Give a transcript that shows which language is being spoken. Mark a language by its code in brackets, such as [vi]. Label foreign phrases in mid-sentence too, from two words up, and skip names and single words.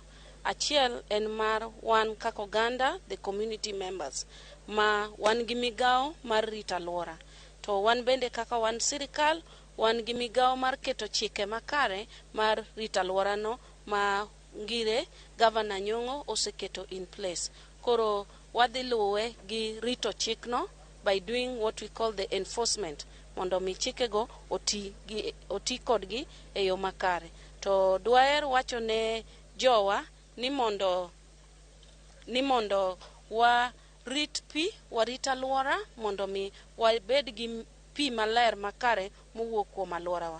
[luo] Achiel en mar wan kaka oganda, [en] the community members, [luo] ma wan gi migawo mar rito alwora. To wan bende kaka wan sirikal, wan gi migawo mar keto chike makare mar rito alworano ma ngire Governor Nyong'o oseketo [en] in place. [luo] Koro wadhi luwe gi rito chikno [en] by doing what we call the enforcement, [luo] mondo mi chikego oti kodgi e yo makare. To dwaer wacho ne jowa ni mondo warit pi, warit alwora mondo mi wabed gi pi maler makare mowuok kuom alworawa.